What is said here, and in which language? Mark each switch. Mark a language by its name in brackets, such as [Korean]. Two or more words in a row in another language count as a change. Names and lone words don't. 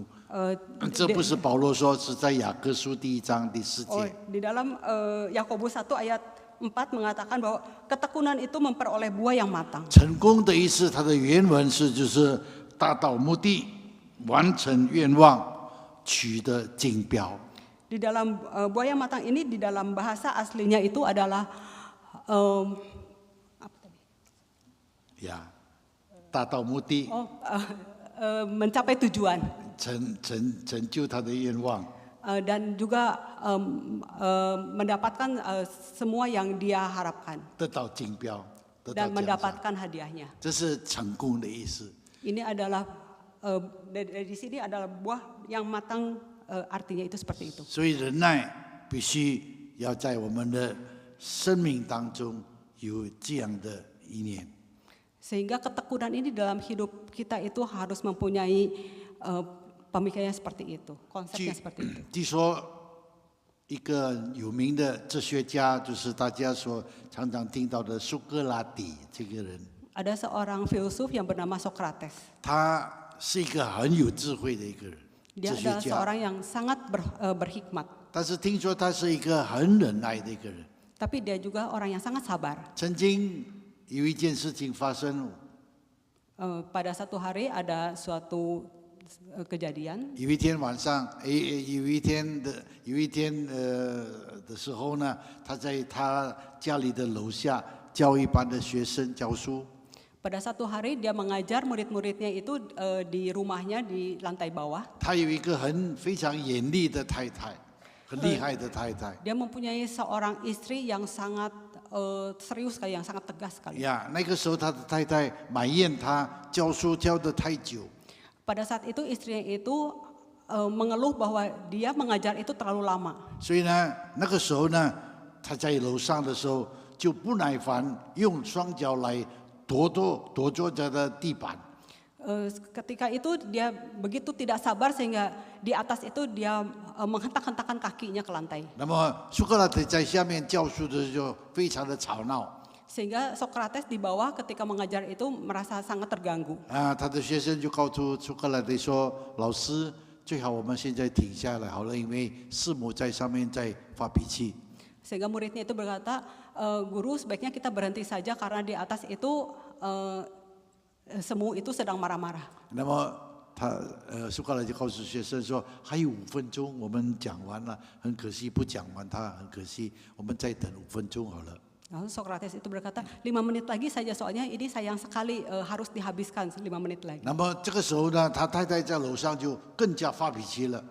[Chinese] 这不是保罗说，是在雅各书第1章第4节。 [Indonesian] di dalam Yakobus 1 ayat 4 mengatakan bahwa ketekunan itu memperoleh buah yang matang. [Chinese] 成功的意思，它的原文就是达到目的、完成愿望、取得竞标。 [Indonesian] Di dalam buah yang matang ini di dalam bahasa aslinya itu adalah [Chinese] 呀，达到目的， [Indonesian] mencapai tujuan [Chinese] 成就他的愿望。 [Indonesian] dan juga mendapatkan semua yang dia harapkan [Chinese] 得到竞标，得到 [Indonesian] dan [Chinese] 奖赏， [Indonesian] mendapatkan hadiahnya. [Chinese] 这是成功的意思。 [Indonesian] Ini adalah dari sini adalah buah yang matang, artinya itu seperti itu. [Chinese] 所以忍耐必须要在我们的生命当中有这样的一念。 [Indonesian] Sehingga ketekunan ini dalam hidup kita itu harus mempunyai pemikirannya seperti itu, konsepnya seperti itu. [Chinese] 据说一个有名的哲学家，就是大家常常听到的苏格拉底这个人， [Indonesian] Ada seorang filsuf yang bernama Socrates. [Chinese] 他是一个很有智慧的一个人， [Indonesian] Dia [Chinese] 哲学 [Indonesian] adalah [Chinese] 家。 [Indonesian] seorang yang sangat berhikmat. [Chinese] 但是听说他是一个很忍耐的一个人。 [Indonesian] Tapi dia juga orang yang sangat sabar. [Chinese] 曾经有一件事情发生， [Indonesian] Pada satu hari ada suatu kejadian. [Chinese] 有一天晚上，有一天的时候呢，他在他家里的楼下教一班的学生教书。 [Indonesian] Pada satu hari dia mengajar murid-muridnya itu di rumahnya di lantai bawah. [Chinese] 他有一个非常严厉的太太，很厉害的太太。 [Indonesian] Dia mempunyai seorang istri yang sangat serius sekali, yang sangat tegas sekali. [Chinese] 呀，那个时候他的太太埋怨他教书教得太久， [Indonesian] Pada saat itu istrinya itu mengeluh bahwa dia mengajar itu terlalu lama. [Chinese] 所以呢，那个时候呢，他在楼上的时候就不耐烦，用双脚来跺着他的地板。 [Indonesian] Ketika itu dia begitu tidak sabar sehingga di atas itu dia menghentak-hentakan kakinya ke lantai. [Chinese] 那么苏格拉底在下面教书的时候非常的吵闹。 [Indonesian] Sehingga Sokrates di bawah ketika mengajar itu merasa sangat terganggu. [Chinese] 啊，他的学生就告诉苏格拉底说：“老师，最好我们现在停下来好了，因为师母在上面在发脾气。” [Indonesian] Sehingga muridnya itu berkata, guru sebaiknya kita berhenti saja karena di atas itu semu itu sedang marah-marah. [Chinese] 那么苏格拉底就告诉学生说：“还有5分钟，我们讲完了，很可惜不讲完它，很可惜，我们再等5分钟好了。” [Indonesian] Lalu Sokrates itu berkata, 5 menit lagi saja soalnya ini sayang sekali harus dihabiskan 5 menit lagi. [Chinese] 那么这个时候呢，他太太在楼上就更加发脾气了，